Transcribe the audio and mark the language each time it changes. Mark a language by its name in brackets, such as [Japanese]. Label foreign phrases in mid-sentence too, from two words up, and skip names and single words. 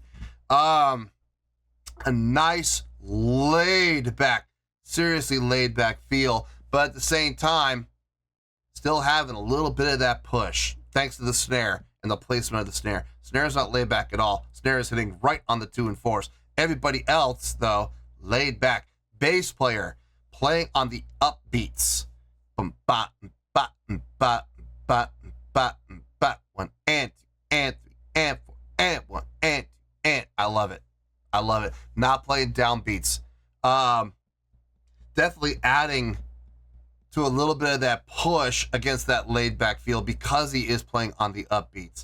[English] A nice laid back, seriously laid back feel, but at the same time, still having a little bit of that push, thanks to the snare and the placement of the snare. Snare is not laid back at all. Snare is hitting right on the 2 and 4s. Everybody else, though, laid back. Bass player playing on the upbeats. Bum, ba, ba, ba, ba, ba, ba. 1 and 2 and 3 and 4 and 1 and 2 and. I love it. I love it. Not playing downbeats. Definitely adding to a little bit of that push against that laid back feel because he is playing on the upbeats.